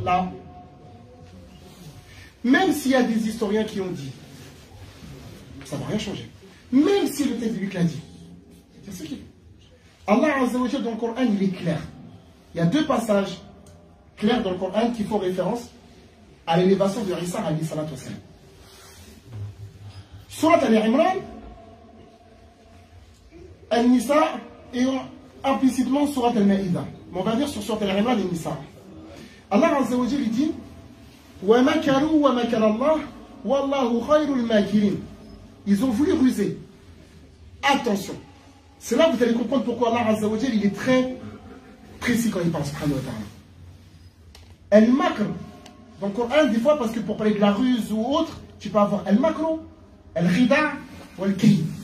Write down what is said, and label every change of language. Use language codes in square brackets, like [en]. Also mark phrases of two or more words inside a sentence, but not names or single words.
[fr] Là, même s'il y a des historiens qui ont dit, ça ne va rien changer. Même si le texte biblique l'a dit. C'est ce qu'il dit. Allah [ar] عز وجل [fr] dans le Coran, il est clair. Il y a 2 passages clairs dans le Coran qui font référence à l'élévation de Isa [ar] عليه الصلاة والسلام. [fr] Surat Al-Imran, Al-Nisa et implicitement Surat Al-Ma'idah. Mais on va dire sur Surat Al-Imran et Nisa. [ar] الله عز وجل dit ومكروا ومكر الله والله خير الماكرين. [fr] Ils ont voulu ruser. Attention. C'est là que vous allez comprendre pourquoi Allah [ar] عز وجل [fr] il est très précis quand il parle [ar] سبحانه وتعالى. [fr] El-Makr, dans le Coran, des fois, parce que pour parler de la ruse ou autre, tu peux avoir El-Makro, El-Khida ou El-Kayd.